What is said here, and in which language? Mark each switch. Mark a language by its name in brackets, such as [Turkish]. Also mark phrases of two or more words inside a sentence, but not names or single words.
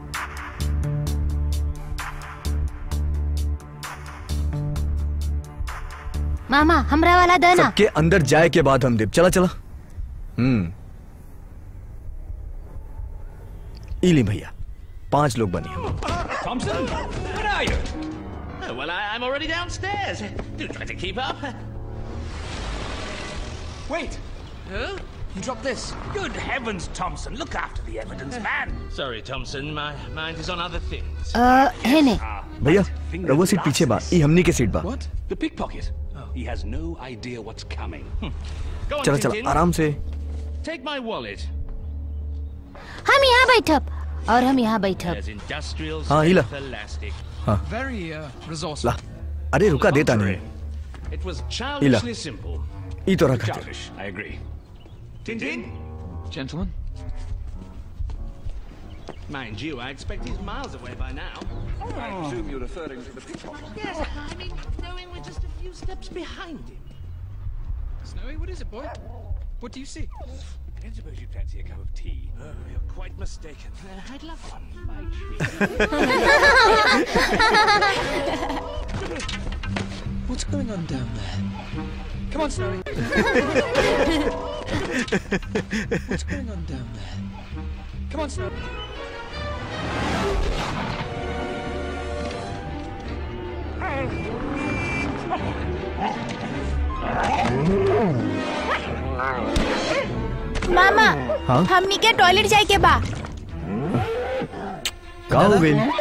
[Bhojpuri] मामा हमरा वाला देना। सबके अंदर जाए के बाद हम देव। चला चला। इली भैया, 5 लोग बने। [English] Thompson, where are you? Oh, well, I'm already downstairs. Do try to keep up. Wait! Huh? You dropped this. Good heavens, Thompson, look after the evidence, man. Sorry, Thompson, my mind is on other things. [Bhojpuri] है ने। भैया रवो सीट पीछे बा, ई हमनी के सीट बा। [English] What? The pickpocket? Oh. He has no idea what's coming. Go on, [Bhojpuri] चला [English] Tintin. [Bhojpuri] चला आराम से। [English] Take my wallet. [Bhojpuri] हम यहाँ बैठब और हम यहाँ बैठब। [English] There's industrial [Bhojpuri] हाँ हिला। [English] elastic. [Bhojpuri] हाँ [English] Very resourceful. [Bhojpuri] ला, अरे रुका देता नहीं। [English] It was childishly simple. [Bhojpuri] ई तो रखा। [English] Childish, I agree. Tintin? Gentlemen. Mind you, I expect he's miles away by now. I presume you're referring to the pickpocket. Yes, I mean, knowing we're just a few steps behind him. Snowy, what is it, boy? What do you see? I don't suppose you'd fancy a cup of tea. Oh, you're quite mistaken. I'd love one. By treat. What's going on down there? Come on, Snowy. What's going on down there? Come on, Snowy. [Bhojpuri] मामा, हाँ? हमनी के टॉयलेट जाए के बा। का हो गई?